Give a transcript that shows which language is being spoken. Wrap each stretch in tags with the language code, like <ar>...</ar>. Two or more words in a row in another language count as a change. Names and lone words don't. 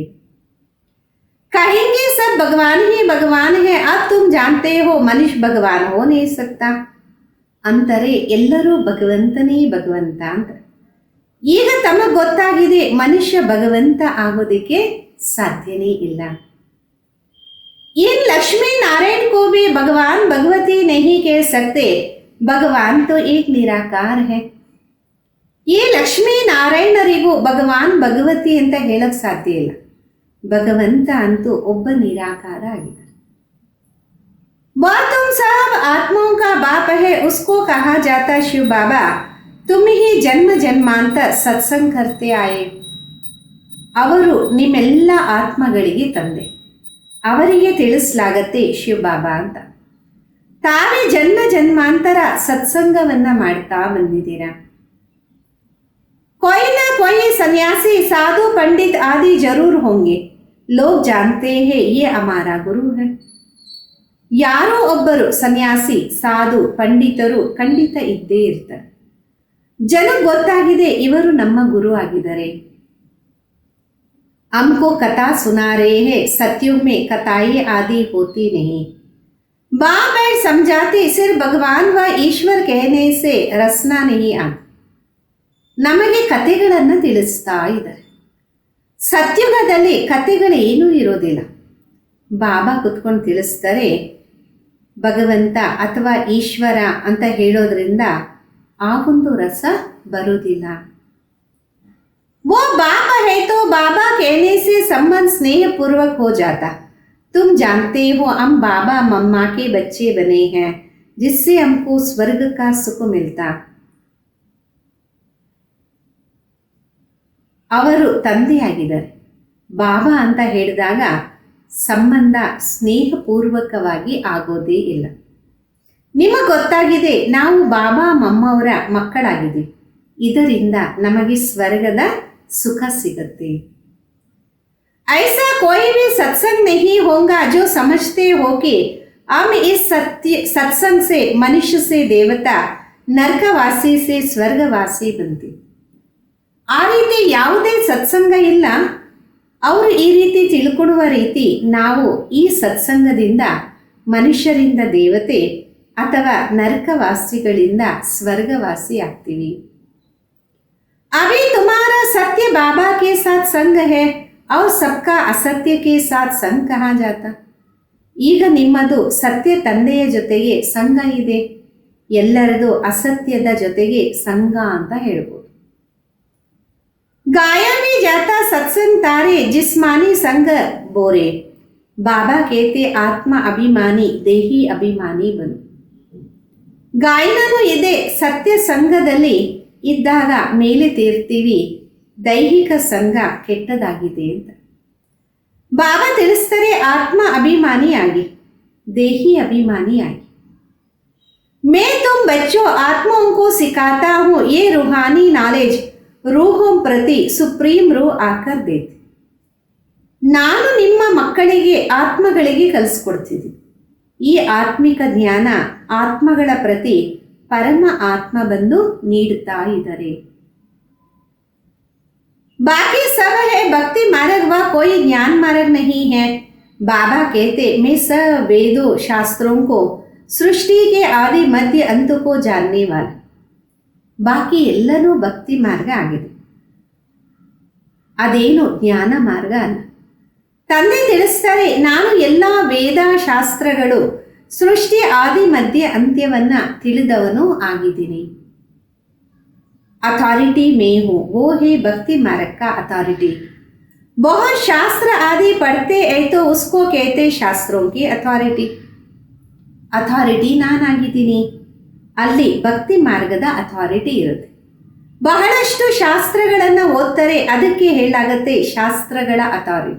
<hi>कहेंगे सब भगवान ही भगवान है, अब तुम जानते हो मनुष्य भगवान हो नहीं सकता ಅಂತಾರೆ.</hi> <kn>ಎಲ್ಲರೂ ಭಗವಂತನೇ ಭಗವಂತ ಅಂತ. ಈಗ ತಮಗೆ ಗೊತ್ತಾಗಿದೆ ಮನುಷ್ಯ ಭಗವಂತ ಆಗೋದಕ್ಕೆ ಸಾಧ್ಯನೇ ಇಲ್ಲ.</kn> <hi>इन लक्ष्मी नारायण को भी भगवान भगवती नहीं कह सकते, भगवान तो एक निराकार है.</hi> <kn>ಈ ಲಕ್ಷ್ಮೀ ನಾರಾಯಣರಿಗೂ ಭಗವಾನ್ ಭಗವತಿ ಅಂತ ಹೇಳಕ್ ಸಾಧ್ಯ ಇಲ್ಲ. ಭಗವಂತ ಅಂತೂ ಒಬ್ಬ ನಿರಾಕಾರ ಆಗಿದ್ದಾರೆ.</kn> <hi>वह तुम सब आत्माओं का बाप है, उसको कहा जाता शिव बाबा, तुम ही जन्म जन्मांतर सत्संग करते आए.</hi> <kn>ಅವರು ನಿಮ್ಮೆಲ್ಲ ಆತ್ಮಗಳಿಗೆ ತಂದೆ, ಅವರಿಗೆ ತಿಳಿಸಲಾಗತ್ತೆ ಶಿವ ಬಾಬಾ ಅಂತ. ತಾವೇ ಜನ್ಮ ಜನ್ಮಾಂತರ ಸತ್ಸಂಗವನ್ನ ಮಾಡ್ತಾ ಬಂದಿದ್ದೀರಾ.</kn> <hi>कोई ना कोई सन्यासी साधु पंडित आदि जरूर होंगे, लोग जानते हैं ये हमारा गुरु है.</hi> <kn>ಯಾರೋ ಒಬ್ಬರು ಸನ್ಯಾಸಿ ಸಾಧು ಪಂಡಿತರು ಖಂಡಿತ ಇದ್ದೇ ಇರ್ತಾರೆ. ಜನ ಗೊತ್ತಾಗಿದೆ ಇವರು ನಮ್ಮ ಗುರು ಆಗಿದ್ದಾರೆ.</kn> <hi>हमको कथा सुना रहे हैं, सत्युग में कथाएं आदि होती नहीं. बाप बैठ समझाते, सिर्फ भगवान व ईश्वर कहने से रसना नहीं आता.</hi> <kn>ನಮಗೆ ಕಥೆಗಳನ್ನು ತಿಳಿಸ್ತಾ ಇದ್ದಾರೆ. ಸತ್ಯುಗದಲ್ಲಿ ಕಥೆಗಳೇನೂ ಇರೋದಿಲ್ಲ. ಬಾಬಾ ಕುತ್ಕೊಂಡು ತಿಳಿಸ್ತಾರೆ. ಭಗವಂತ ಅಥವಾ ಈಶ್ವರ ಅಂತ ಹೇಳೋದ್ರಿಂದ ಆ ಒಂದು ರಸ ಬರೋದಿಲ್ಲ.</kn> <hi>वो बाप है तो बाबा कहने से संबंध स्नेह पूर्वक हो जाता. तुम जानते हो हम बाबा मम्मा के बच्चे बने हैं, जिससे हमको स्वर्ग का सुख मिलता.</hi> <kn>ಅವರು ತಂದೆಯಾಗಿದ್ದಾರೆ. ಬಾಬಾ ಅಂತ ಹೇಳಿದಾಗ ಸಂಬಂಧ ಸ್ನೇಹಪೂರ್ವಕವಾಗಿ ಆಗೋದೇ ಇಲ್ಲ. ನಿಮಗೆ ಗೊತ್ತಾಗಿದೆ ನಾವು ಬಾಬಾ ಮಮ್ಮವರ ಮಕ್ಕಳಾಗಿದ್ದೀವಿ, ಇದರಿಂದ ನಮಗೆ ಸ್ವರ್ಗದ ಸುಖ ಸಿಗುತ್ತೆ.</kn> <hi>ऐसा कोई भी सत्संग नहीं होगा जो समझते हो कि हम इस सत्संग से मनुष्य से देवता, नरकवासी से स्वर्गवासी बनते.</hi> <kn>ಆ ರೀತಿ ಯಾವುದೇ ಸತ್ಸಂಗ ಇಲ್ಲ. ಅವರು ಈ ರೀತಿ ತಿಳ್ಕೊಳ್ಳುವ ರೀತಿ ನಾವು ಈ ಸತ್ಸಂಗದಿಂದ ಮನುಷ್ಯರಿಂದ ದೇವತೆ ಅಥವಾ ನರಕವಾಸಿಗಳಿಂದ ಸ್ವರ್ಗವಾಸಿ ಆಗ್ತೀವಿ.</kn> <hi>अभी तुम्हारा सत्य बाबा के साथ संग है और सबका असत्य के साथ संग कहा जाता.</hi> <kn>ಈಗ ನಿಮ್ಮದು ಸತ್ಯ ತಂದೆಯ ಜೊತೆಗೆ ಸಂಘ ಇದೆ, ಎಲ್ಲರದು ಅಸತ್ಯದ ಜೊತೆಗೆ ಸಂಘ ಅಂತ ಹೇಳ್ಬೋದು.</kn> <hi>गाया भी जाता सत्संग तारे, जिस्मानी संग बोरे. बाबा कहते आत्मा अभिमानी देही अभिमानी बनु.</hi> <kn>ಗಾಯನೂ ಇದೆ. ಸತ್ಯ ಸಂಘದಲ್ಲಿ ಇದ್ದಾಗ ಮೇಲೆ ತೀರ್ತೀವಿ, ದೈಹಿಕ ಸಂಘ ಕೆಟ್ಟದಾಗಿದೆ ಅಂತ ಬಾಬಾ ತಿಳಿಸ್ತಾರೆ. ಆತ್ಮ ಅಭಿಮಾನಿಯಾಗಿ, ದೇಹಿ ಅಭಿಮಾನಿಯಾಗಿ.</kn> <hi>मैं तुम बच्चों आत्माओं को सिखाता हूँ, ये रूहानी नॉलेज रूहों प्रति सुप्रीम रूह आकर देती.</hi> <kn>ನಾನು ನಿಮ್ಮ ಮಕ್ಕಳಿಗೆ ಆತ್ಮಗಳಿಗೆ ಕಲಿಸ್ಕೊಡ್ತಿದ್ದೀನಿ. ಈ ಆತ್ಮಿಕ ಜ್ಞಾನ ಆತ್ಮಗಳ ಪ್ರತಿ ಪರಮ ಆತ್ಮ ಬಂದು ನೀಡುತ್ತಾ ಇದ್ದಾರೆ.</kn> <hi>बाकी सब है भक्ति मार्ग व कोई ज्ञान मार्ग नहीं है. बाबा कहते मैं सब वेदों शास्त्रों को सृष्टि के आदि मध्य अंत को जानने वाला.</hi> <kn>ಬಾಕಿ ಎಲ್ಲನೂ ಭಕ್ತಿ ಮಾರ್ಗ ಆಗಿದೆ, ಅದೇನು ಜ್ಞಾನ ಮಾರ್ಗ ಅಲ್ಲ. ತಂದೆ ತಿಳಿಸ್ತಾರೆ ನಾನು ಎಲ್ಲ ವೇದ ಶಾಸ್ತ್ರಗಳು ಸೃಷ್ಟಿ ಆದಿ ಮಧ್ಯ ಅಂತ್ಯವನ್ನ ತಿಳಿದವನು ಆಗಿದ್ದೀನಿ.</kn> <hi>अथॉरिटी मैं हूँ, वो है भक्ति मार्ग का अथॉरिटी. बहुत शास्त्र आदि पढ़ते है तो उसको कहते शास्त्रों की अथॉरिटी.</hi> <kn>ಅಥಾರಿಟಿ ನಾನಾಗಿದ್ದೀನಿ, ಅಲ್ಲಿ ಭಕ್ತಿ ಮಾರ್ಗದ ಅಥಾರಿಟಿ ಇರುತ್ತೆ. ಬಹಳಷ್ಟು ಶಾಸ್ತ್ರಗಳನ್ನು ಓದ್ತಾರೆ, ಅದಕ್ಕೆ ಹೇಳಾಗತ್ತೆ ಶಾಸ್ತ್ರಗಳ ಅಥಾರಿಟಿ.</kn>